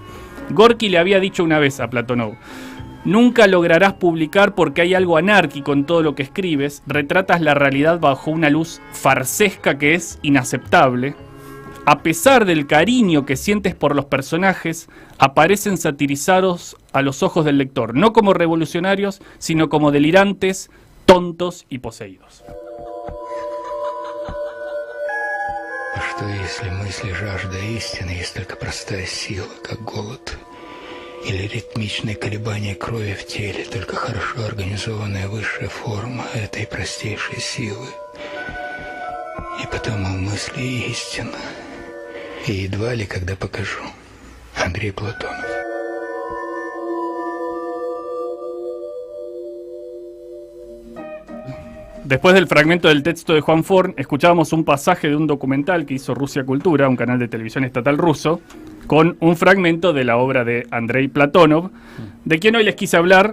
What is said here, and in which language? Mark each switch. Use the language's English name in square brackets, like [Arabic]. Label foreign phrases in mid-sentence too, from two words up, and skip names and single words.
[Spanish] Gorki le había dicho una vez a Platonov: nunca lograrás publicar porque hay algo anárquico en todo lo que escribes, retratas la realidad bajo una luz farsesca que es inaceptable. A pesar del cariño que sientes por los personajes, aparecen satirizados a los ojos del lector, no como revolucionarios, sino como delirantes, tontos y poseídos. [Russian] Что если мысли жажда истины есть только простая сила, как голод? Или ритмичные колебания крови в теле, только хорошо организованная высшая форма этой простейшей силы? И потому мысли и истина. И едва ли когда покажу. Андрей Платонов. [Spanish] Después del fragmento del texto de Juan Forn, escuchábamos un pasaje de un documental que hizo Rusia Cultura, un canal de televisión estatal ruso, con un fragmento de la obra de Andrei Platonov, de quien hoy les quise hablar.